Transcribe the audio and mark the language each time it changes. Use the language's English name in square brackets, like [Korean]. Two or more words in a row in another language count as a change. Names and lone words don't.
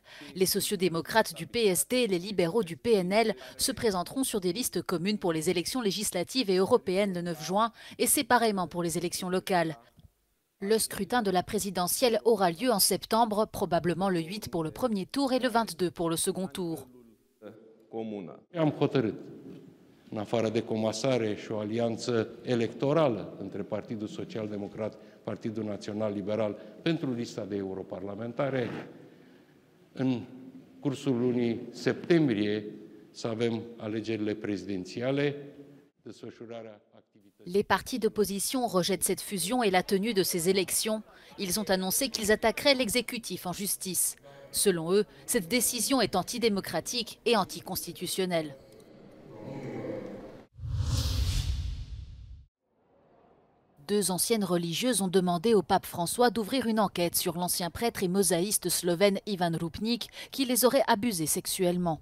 [French] Les sociodémocrates du PSD et les libéraux du PNL se présenteront sur des listes communes pour les élections législatives et européennes le 9 juin et séparément pour les élections locales. Le scrutin de la présidentielle aura lieu en septembre, probablement le 8 pour le premier tour et le 22 pour le second tour. [Romanian] În afară de comasare și o alianță electorală între Partidul Social-Democrat, Partidul Național Liberal pentru lista de europarlamentare, în cursul lunii septembrie să avem alegerile prezidențiale, desfășurarea activității. [French] Les partis d'opposition rejettent cette fusion et la tenue de ces élections. Ils ont annoncé qu'ils attaqueraient l'exécutif en justice. Selon eux, cette décision est antidémocratique et anticonstitutionnelle. Deux anciennes religieuses ont demandé au pape François d'ouvrir une enquête sur l'ancien prêtre et mosaïste slovène Ivan Rupnik qui les aurait abusés sexuellement.